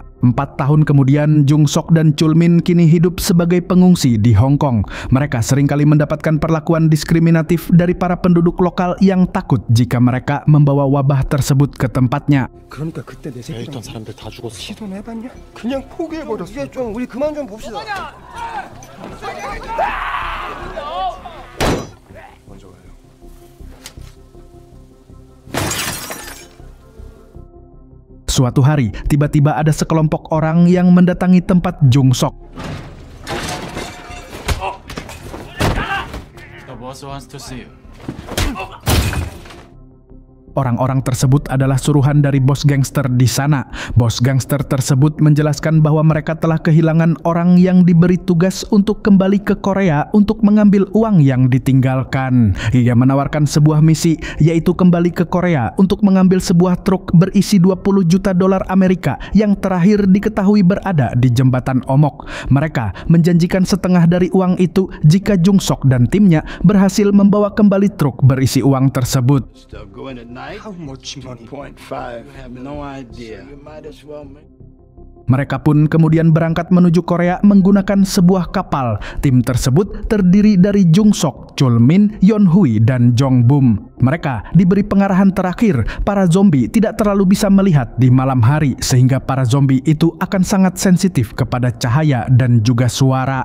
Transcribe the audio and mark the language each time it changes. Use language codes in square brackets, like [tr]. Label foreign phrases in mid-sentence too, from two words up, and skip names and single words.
[id] 4 tahun kemudian, Jung Sok dan Chulmin kini hidup sebagai pengungsi di Hong Kong. Mereka seringkali mendapatkan perlakuan diskriminatif dari para penduduk lokal yang takut jika mereka membawa wabah tersebut ke tempatnya. [ko] 그러니까 그때 내 새끼 있던 사람들 다 죽었어. 시도는 해봤냐? 그냥 포기해버렸어. 이게 좀 우리 그만 좀 봅시다. 먼저 가요. [id] Suatu hari, tiba-tiba ada sekelompok orang yang mendatangi tempat Jung Sok. [en] The boss wants to see you. [id] Orang-orang tersebut adalah suruhan dari bos gangster di sana. Bos gangster tersebut menjelaskan bahwa mereka telah kehilangan orang yang diberi tugas untuk kembali ke Korea untuk mengambil uang yang ditinggalkan. Ia menawarkan sebuah misi, yaitu kembali ke Korea untuk mengambil sebuah truk berisi 20 juta dolar Amerika yang terakhir diketahui berada di jembatan Omok. Mereka menjanjikan setengah dari uang itu jika Jung Sok dan timnya berhasil membawa kembali truk berisi uang tersebut. [en] How much money? 1.5. You have no idea. So you might as well make... [id] Mereka pun kemudian berangkat menuju Korea menggunakan sebuah kapal. Tim tersebut terdiri dari Jung Sok, Chulmin, Yeon Hui, dan Jong Bum. Mereka diberi pengarahan terakhir, para zombie tidak terlalu bisa melihat di malam hari, sehingga para zombie itu akan sangat sensitif kepada cahaya dan juga suara.